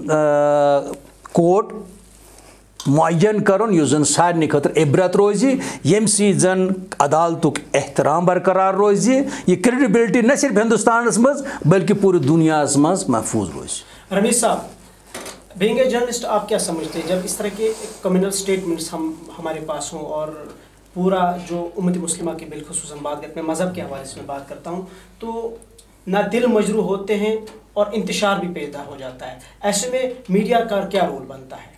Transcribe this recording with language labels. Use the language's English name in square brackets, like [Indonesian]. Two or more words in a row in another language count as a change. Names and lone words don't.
[Kashmiri] کورٹ معین کرُن یُس زن سارنٕے خٲطرٕ عبرت روزِ ییٚمہِ سۭتۍ زن عدالتُک احترام برقرار روزِ یہِ کریڈبلٹی نہ صرف ہندوستانس منٛز بلکہ پوٗرٕ دُنیاہس منٛز محفوٗظ روزِ [Urdu] رمیش صاحب [English] being a journalist [Urdu] آپ کیا سمجھتے ہیں جب اس طرح کے [English] communal statements [Urdu] ہمارے پاس ہوں اور پورا جو امت مسلمہ کی بالخصوص ہم بات کرتے ہیں مذہب کے حوالے سے میں بات کرتا ہوں تو نہ دل مجروح ہوتے ہیں اور انتشار بھی پیدا ہو جاتا ہے ایسے میں میڈیا کا کیا رول بنتا ہے؟